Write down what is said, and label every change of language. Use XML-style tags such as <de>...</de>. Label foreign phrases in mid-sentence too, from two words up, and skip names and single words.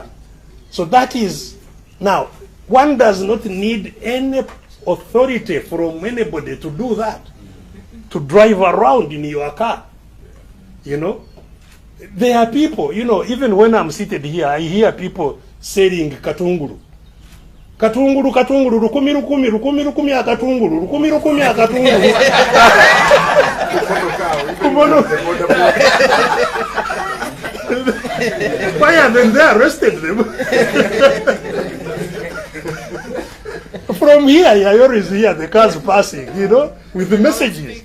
<en>So that is, now, one does not need any authority from anybody to do that, to drive around in your car. There are people, even when I'm seated here, I hear people saying katunguru.</en> <nyn>Katunguru, rukumi, akatunguru, rukumi, akatunguru.</nyn> <en>Why? Then they arrested them. From here, I always hear the cars passing, with the messages.</en>